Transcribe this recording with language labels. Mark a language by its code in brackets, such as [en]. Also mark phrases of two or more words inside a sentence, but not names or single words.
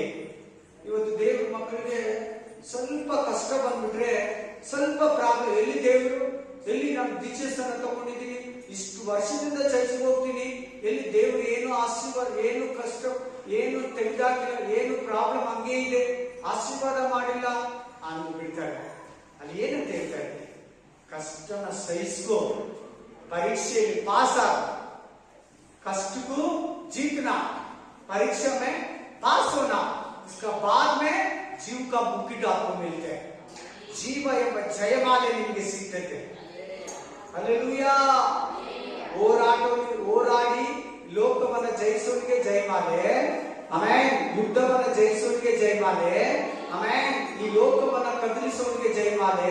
[kn] ಇವತ್ತು ದೇವ್ರ ಮಕ್ಕಳಿಗೆ ಸ್ವಲ್ಪ ಕಷ್ಟ ಬಂದ್ಬಿಟ್ರೆ, ಸ್ವಲ್ಪ ಪ್ರಾಬ್ಲಮ್, ಎಲ್ಲಿ ದೇವರು, ಎಲ್ಲಿ ನಾನು ದೀಕ್ಷಾಸ್ಥಾನ ತಗೊಂಡಿದ್ದೀನಿ, ಇಷ್ಟು ವರ್ಷದಿಂದ ಚರ್ಚೆಗೆ ಹೋಗ್ತೀನಿ, ಎಲ್ಲಿ ದೇವರು ಏನು ಆಶೀರ್ವಾದ, ಏನು ಕಷ್ಟ, ಏನು ತೆಗೆದಾಕಿಲ್ಲ, ಏನು ಪ್ರಾಬ್ಲಮ್ ಹಂಗೆ ಇದೆ, ಆಶೀರ್ವಾದ ಮಾಡಿಲ್ಲ ಅಂದ್ಬಿಡ್ತಾರೆ. ಅಲ್ಲಿ ಏನಂತ ಹೇಳ್ತಾರೆ? ಕಷ್ಟನ ಸಹಿಸ್ಕೋ, ಪರೀಕ್ಷೆಯಲ್ಲಿ [hi] पास आ, कष्ट को जीतना, परीक्षा में पास होना, उसका बाद में जीव का मुकुट आपको मिलते हैं. [kn] जीव ಎಂಬ ಜಯಮಾಲೆ ನಿಮಗೆ ಸಿಗ್ತದೆ. ಹಲ್ಲೆಲೂಯಾ. ಹೋರಾಡಿ ಲೋಕವನ್ನ ಜಯಿಸೋರಿಗೆ ಜಯಮಾಲೆ, ಆಮೆನ್. ಯುದ್ಧವನ್ನ ಜಯಿಸೋರಿಗೆ ಜಯಮಾಲೆ, ಆಮೆನ್. ಈ ಲೋಕವನ್ನ ಕದಲಿಸೋರಿಗೆ ಜಯಮಾಲೆ.